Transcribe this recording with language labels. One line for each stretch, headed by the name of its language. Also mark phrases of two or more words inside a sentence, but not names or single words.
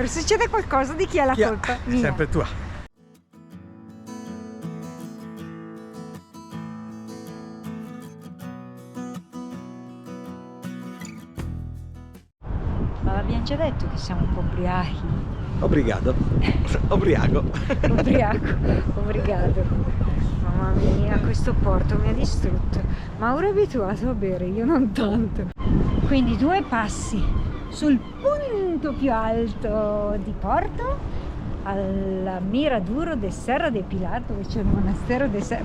Italian: Succede qualcosa, di chi è la colpa? Mia. Sempre tua. Ma l'abbiamo già detto che siamo un po' ubriachi.
Portuguese: Obrigado. Obriaco. Obrigado.
Italian: Mamma mia, questo Porto mi ha distrutto. Mauro è abituato a bere, io non tanto. Quindi 2 passi sul punto più alto di Porto, alla Miraduro de Serra de Pilar, dove c'è il monastero de Serra.